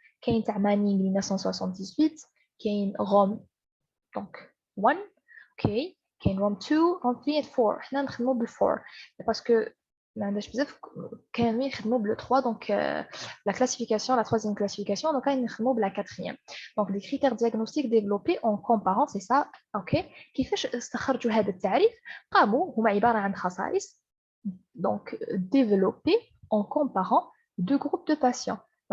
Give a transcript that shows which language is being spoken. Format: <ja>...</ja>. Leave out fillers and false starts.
<ar>كاين تاع Manning 1978, كاين Rome donc 1, ok, كاين ROM 2, ROM 3 et 4. حنا نخدموا بال 4 باسكو ما عندناش بزاف كانوا يخدموا بال 3</ar> <fr>donc la classification, la troisième classification,</fr> <ar>donc كاين نخدموا بلا quatrième.</ar> <fr>Donc des critères diagnostiques développés en comparant, c'est ça, ok.</fr> <ar>كيفاش استخرجوا هذا التعريف؟ قاموا هما عبارة عن خصائص</ar> <fr>donc développés en comparant deux groupes de patients.</fr>